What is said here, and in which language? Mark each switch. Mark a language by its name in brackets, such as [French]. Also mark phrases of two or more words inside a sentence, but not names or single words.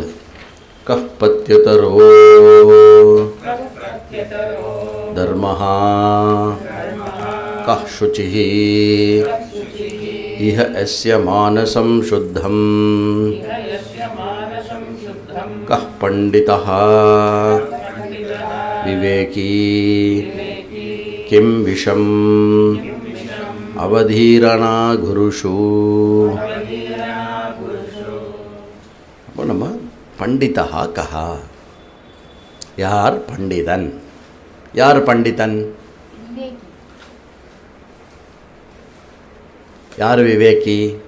[Sanskrit] कः पत्यतरो धर्मः कः शुचिः इह यस्य मानसं शुद्धम् कः पंडितः विवेकी किं विषम् अवधीरणा गुरुषु. [Tamil] அப்போ நம்ம பண்டிதா கஹா, யார் பண்டிதன்? யார் பண்டிதன்? யார் விவேகி?